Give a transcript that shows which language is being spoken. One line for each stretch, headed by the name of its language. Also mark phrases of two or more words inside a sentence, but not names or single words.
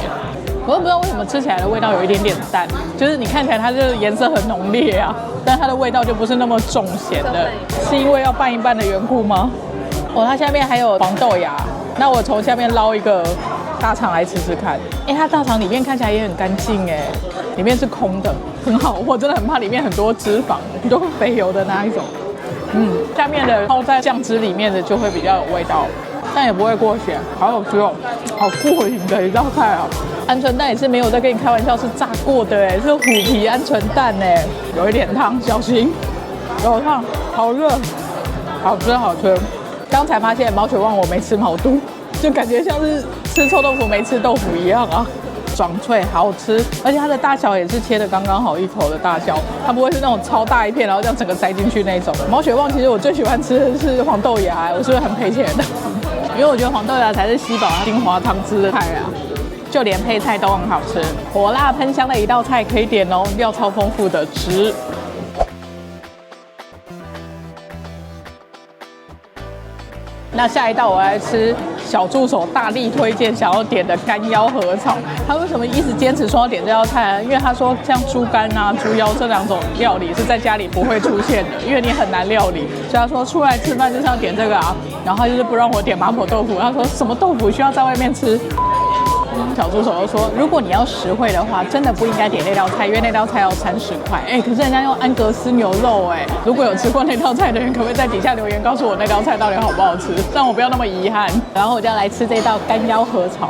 Chinese: 我都不知道為什麼吃起来的味道有一點點淡，就是你看起來它這個顏色很濃烈啊，但它的味道就不是那麼重鹹的，是因為要拌一拌的緣故嗎？它下面還有黃豆芽，那我從下面撈一個大腸來吃吃看。它大腸裡面看起來也很乾淨哎，裡面是空的，很好。我真的很怕裡面很多脂肪、很多肥油的那一種。下面的泡在醬汁裡面的就會比較有味道，但也不會過鹹，好好吃哦，好過癮的一道菜啊！鵪鶉蛋也是沒有在跟你開玩笑，是炸過的哎，是虎皮鵪鶉蛋哎，有一點燙，小心，有燙，好熱，好吃好吃。剛才發現毛血旺我沒吃毛肚，就感覺像是吃臭豆腐沒吃豆腐一樣啊。爽脆好吃，而且它的大小也是切的剛剛好一口的大小，它不會是那種超大一片，然後這樣整個塞進去那種。毛血旺其實我最喜歡吃的是黃豆芽，我是不是很賠錢的？因為我覺得黃豆芽才是吸飽精華湯汁的菜啊，就連配菜都很好吃，火辣噴香的一道菜可以點哦，料超豐富的值。那下一道我來吃小助手大力推薦想要點的乾腰合炒。他為什麼一直堅持說要點這道菜呢？因為他說像豬肝啊、豬腰這兩種料理是在家裡不會出現的，因為你很難料理。所以他說出來吃飯就是要點這個啊。然後他就是不讓我點麻婆豆腐，他說什麼豆腐需要在外面吃。小助手就說，如果你要實惠的話，真的不應該點那道菜，因為那道菜要30塊。可是人家用安格斯牛肉，如果有吃过那道菜的人，可不可以在底下留言告訴我那道菜到底好不好吃，讓我不要那麼遺憾。然後我就要來吃這道乾腰合炒。